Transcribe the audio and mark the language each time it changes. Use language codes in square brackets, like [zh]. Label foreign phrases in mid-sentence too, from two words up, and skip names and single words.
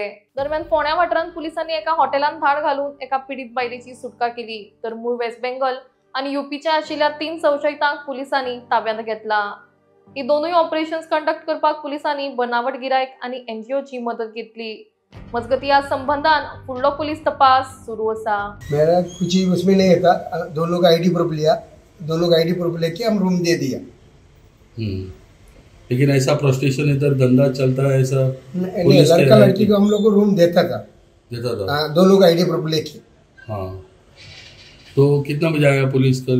[kok] दरम्यान फोंड्या वाठारांत पुलिसांनी एका हॉटेलांत धाड घालून एका पीडित बायलेची सुटका केली, तर मूळ वेस्ट बेंगॉल आणि यूपीच्या आशिल्ल्या 3 संशयितांक पुलिसांनी ताब्यांत घेतला। ही दोनूय [en] operations conduct [kok] करपाक पुलिसांनी बनावट गिरायक आणि एनजीओची मदत घेतली। मजगती या संबंधान फुडलो पुलिस तपास सुरू आसा। [hi] मेरा कुछ ही उसमें नहीं था, दोनों का [en] ID proof [hi] लिया, दोनों का [en] ID proof [hi] लेके हम रूम दे दिया। लेकिन ऐसा प्रोस्टिट्यूशन इधर धंधा चलता है ऐसा? नहीं, लड़का लड़की को हम लोग को रूम देता था। दोनों का [en] ID proof [hi] लेके। हाँ, तो कितना बजे आया पुलिस कल?